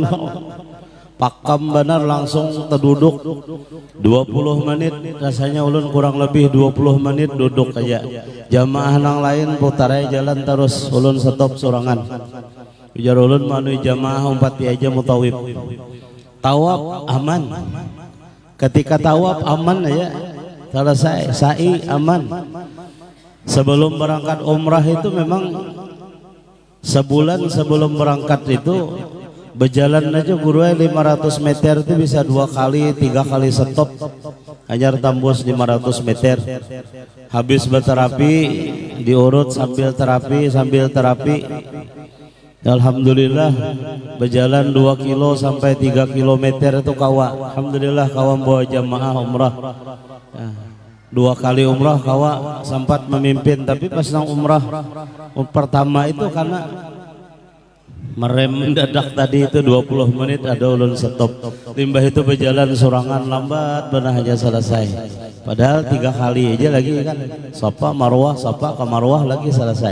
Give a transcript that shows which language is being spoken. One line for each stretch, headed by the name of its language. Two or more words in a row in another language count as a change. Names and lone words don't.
Banjar: Pakam benar langsung terduduk 20 menit. Rasanya ulun kurang lebih 20 menit duduk aja. Jamaah nang lain putarnya jalan terus, ulun stop sorangan. Ujar ulun manu jamaah umpati aja mutawif. Tawaf aman. Ketika tawaf aman ya, selesai sa'i aman. Sebelum berangkat umrah itu memang sebulan sebelum berangkat itu berjalan aja guru 500 meter itu bisa 2 kali 3 kali stop hanya tembus 500 meter. Habis berterapi diurut sambil terapi. Alhamdulillah berjalan 2 kilo sampai 3 kilometer itu kawa. Alhamdulillah kawa bawa jamaah umrah. 2 kali umrah kawa sempat memimpin, tapi pas nang umrah pertama itu karena merem mendadak tadi itu 20 menit ada ulun stop. Limbah itu berjalan sorangan lambat benar aja selesai. Padahal 3 kali aja lagi kan. Sofa marwah, sofa ke marwah lagi selesai.